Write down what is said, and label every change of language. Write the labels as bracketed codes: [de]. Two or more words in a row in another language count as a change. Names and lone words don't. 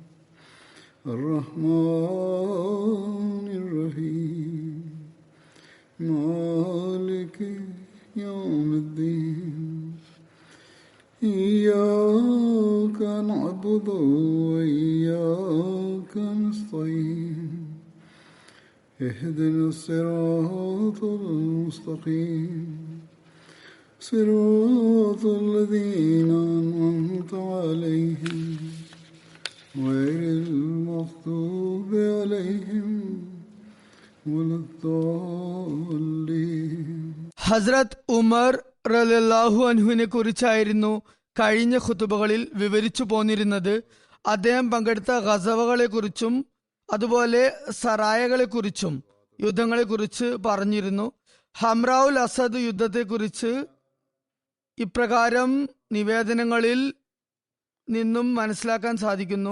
[ar] الرحمن الرحيم مالك يوم الدين إياك نعبد وإياك نستعين اهدنا الصراط المستقيم صراط الذين أنعمت عليهم غير المغضوب عليهم ولا الضالين. [ml] ഹസ്രത്ത് ഉമർ [ar] رضي الله عنه [ml] കുറിച്ചായിരുന്നു കഴിഞ്ഞ ഖുതുബകളിൽ വിവരിച്ചു പോന്നിരുന്നത്. അദ്ദേഹം പങ്കെടുത്ത ഗസവകളെ കുറിച്ചും അതുപോലെ സറായകളെ കുറിച്ചും യുദ്ധങ്ങളെ കുറിച്ച് പറഞ്ഞിരുന്നു. ഹംറാവുൽ അസദ് യുദ്ധത്തെക്കുറിച്ച് ഇപ്രകാരം നിവേദനങ്ങളിൽ നിന്നും മനസ്സിലാക്കാൻ സാധിക്കുന്നു.